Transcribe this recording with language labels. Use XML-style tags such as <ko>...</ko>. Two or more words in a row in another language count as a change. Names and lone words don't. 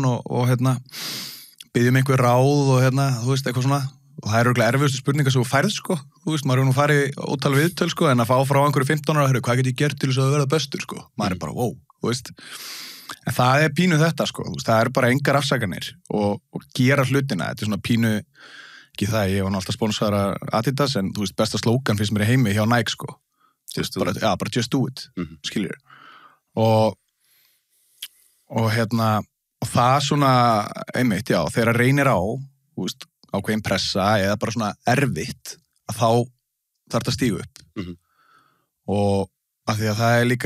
<is>og byggjum einhver ráð og þú veist, eitthvað svona og það eru örugglega erfiðustu spurningar sem þú færð, sko þú veist, maður nú farið ótal viðtöl, sko en að fá frá einhverju 15 ára, hvað get ég gert til þess að verða bestur, sko, maður er bara, wow, þú veist en það er pínu þetta, sko, þú veist, það eru bara engar afsakanir og gera hlutina, þetta er svona pínu ekki það, ég var nú alltaf sponsora Adidas, en þú veist, besta slókan finnst mér í heimi hjá Nike, sko bara</is> <en>just do it,</en> <is>skiljur og það svona einmitt, já, þegar reynir á, þú veist ákveðin pressa eða bara svona erfitt að þá þarf þetta að stígu upp og af því að það er líka,</is>